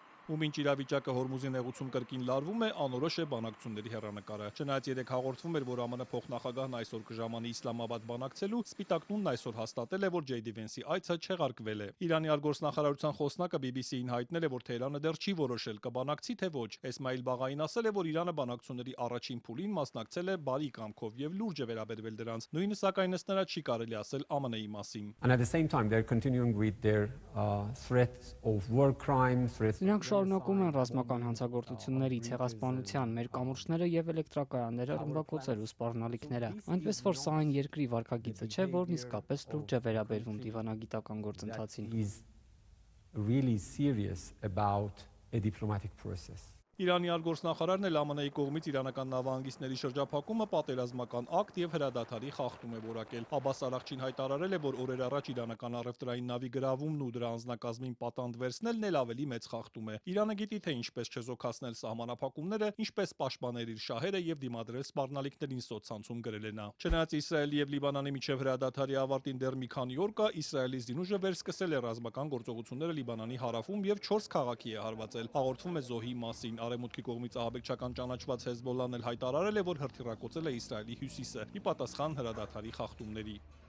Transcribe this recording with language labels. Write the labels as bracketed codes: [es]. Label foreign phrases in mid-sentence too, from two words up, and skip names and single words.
[hy] Ու մինչ իրավիճակը Հորմուզի նեղուցում կրկին լարվում է, անորոշ է բանակցությունների հեռանկարը։ Չնայած երեք հաղորդվում էր, որ ԱՄՆ փոխնախագահն այսօր կժամանի Իսլամաբադ բանակցելու, Սպիտակ տունն այսօր հաստատել է, որ Ջեյ Դի Վենսի այցը չեղարկվել է։ Իրանի արտգործնախարարության խոսնակը BBC-ին հայտնել է, որ Թեհրանը դեռ չի որոշել կբանակցի թե ոչ։ Էսմայիլ Բաղային ասել է, որ Իրանը բանակցությունների առաջին փուլին մասնակցել է բարի կամքով եւ լուրջ է վերաբերվել դրանց։ Նույնը սակայն ըստ նրա չի կարելի ասել ԱՄՆ-ի մասին։ [en] And at the same time they're continuing with their threats of war crimes. [hy] Նրանք շարունակում են ռազմական հանցագործությունների, ցեղասպանության, մեր կամուրջները եւ էլեկտրակայանները ռմբակոծելու սպառնալիքները։ Այնպես որ սա այն երկրի վարքագիծը չէ, որն իսկապես լուրջ է վերաբերվում դիվանագիտական գործընթացին։ [en] Really serious about a diplomatic process. [hy] Իրանի արտգործնախարարն էլ ԱՄՆ-ի կողմից իրանական նավահանգիստների շրջափակումը պատերազմական ակտ եւ հրադադարի խախտում է որակել։ Աբբաս Արաղչին հայտարարել է, որ օրեր առաջ իրանական առևտրային նավի գրավումն ու դրա անձնակազմին պատանդ վերցնելն էլ ավելի մեծ խախտում է։ Իրանը գիտի, թե ինչպես չեզոքացնել սահմանափակումները, ինչպես պաշտպանել իր շահերը եւ դիմադրել սպառնալիքներին սոցցանցում գրել է նա։ Չնայած Իսրայելի եւ Լիբանանի միջև հրադադարի ավարտին դեռ մի քանի օր կա, Իսրայելի զինուժը վերսկսել է ռազմական գործողությունները Լիբանանի հարավում եւ 4 քաղաքի է հարվածել։ Հաղորդվում է զոհի մասին։ Արևմուտքի կողմից ահաբեկչական ճանաչված Հեզբոլլան էլ հայտարարել է, որ հրթիռակոծել է Իսրայելի հյուսիսը՝ ի պատասխան հրադադարի խախտումների։